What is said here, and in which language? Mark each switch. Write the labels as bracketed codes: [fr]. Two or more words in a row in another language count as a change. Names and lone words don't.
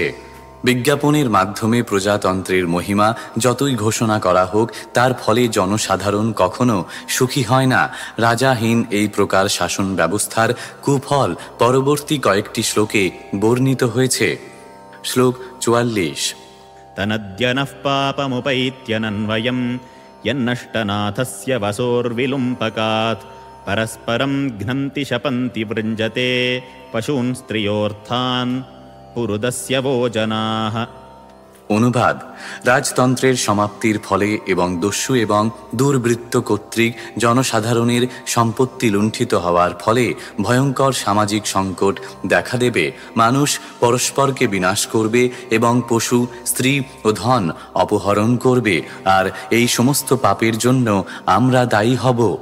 [bn] বিজ্ঞাপনের মাধ্যমে প্রজাতন্ত্রের মহিমা যতই ঘোষণা করা হোক, তার ফলে জনসাধারণ কখনো সুখী হয় না। রাজাহীন এই প্রকার শাসন ব্যবস্থার কুফল পরবর্তী কয়েকটি শ্লোকে বর্ণিত হয়েছে। শ্লোক 44। [sa] তনদ্যনঃ পাপমুপৈত্যনন্বয়ম यन्नष्टनाथस्य वसोर्विलुम्पकात् परस्परं घ्नन्ति शपन्ति वृञ्जते पशून् स्त्रियोऽर्थान् पुरुदस्य वो जनाः। [bn] অনুবাদ: রাজতন্ত্রের সমাপ্তির ফলে এবং দস্যু এবং দুর্বৃত্ত কর্তৃক জনসাধারণের সম্পত্তি লুণ্ঠিত হওয়ার ফলে ভয়ঙ্কর সামাজিক সংকট দেখা দেবে। মানুষ পরস্পরকে বিনাশ করবে এবং পশু, স্ত্রী ও ধন অপহরণ করবে, আর এই সমস্ত পাপের জন্য আমরা দায়ী হব।